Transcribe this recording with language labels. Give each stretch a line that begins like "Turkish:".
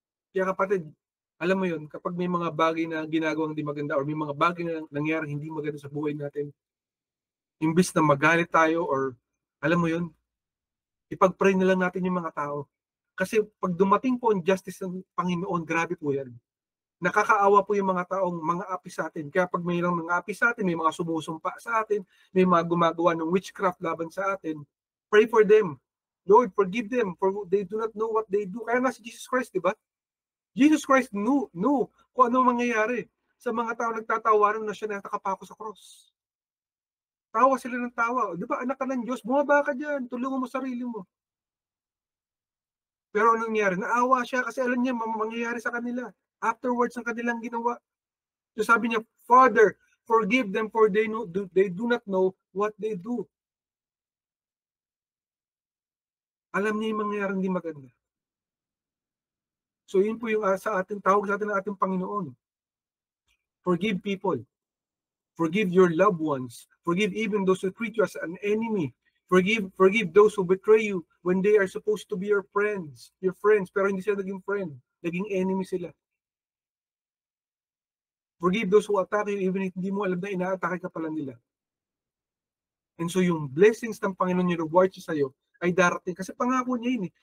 Filipino: Kaya kapatid, alam mo yun, kapag may mga bagay na ginagawang hindi maganda or may mga bagay na nangyarang hindi maganda sa buhay natin, imbis na magalit tayo or alam mo yun, ipag-pray na lang natin yung mga tao. Kasi pag dumating po ang justice ng Panginoon, grabe po yan. Nakakaawa po yung mga taong mga api sa atin. Kaya pag mayroong mga api sa atin, may mga sumusumpa sa atin, may mga gumagawa ng witchcraft laban sa atin,
English: pray for them. Lord, forgive them, for they do not know what they do.
Filipino: Kaya nga si Jesus Christ, di ba?
English: Jesus Christ knew
Filipino: kung ano mangyayari sa mga tao nagtatawaran na siya nakapako sa cross. Tawa sila ng tawa. Di ba, anak ka ng Diyos, bumaba ka dyan, tulungan mo sarili mo. Pero anong nangyari? Naawa siya kasi alam niya mangyayari sa kanila. Afterwards, ang kanilang ginawa.
English: So
Filipino: sabi niya,
English: Father, forgive them for they do not know what they do.
Filipino: Alam niya yung mangyayari hindi maganda. So yun po yung sa ating tawag sa atin ng ating Panginoon.
English: Forgive people. Forgive your loved ones. Forgive even those who treat you as an enemy. Forgive those who betray you when they are supposed to be your friends,
Filipino: pero hindi sila naging friend, naging enemy sila.
English: Forgive those who attack you even if
Filipino: hindi mo alam na ina-atake ka pala nila. And so yung blessings ng Panginoon, yung reward siya sa'yo, ay darating. Kasi pangako niya yun eh.